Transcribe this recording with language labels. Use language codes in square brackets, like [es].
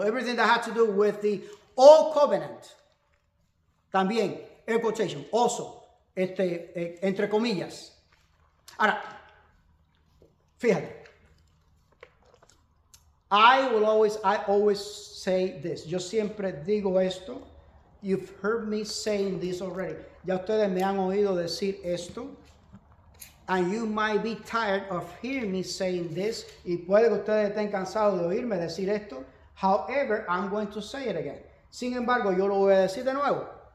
[en] Everything that has to do with the old covenant. [es] También, air quotation, also, entre comillas. Ahora, fíjate. [en] I always say this. Yo siempre digo esto. You've heard me saying this already. [es] Ya ustedes me han oído decir esto. [en] And you might be tired of hearing me saying this. [es] Y puede que ustedes estén cansados de oírme decir esto. [en] However, I'm going to say it again. [es] Sin embargo, yo lo voy a decir de nuevo.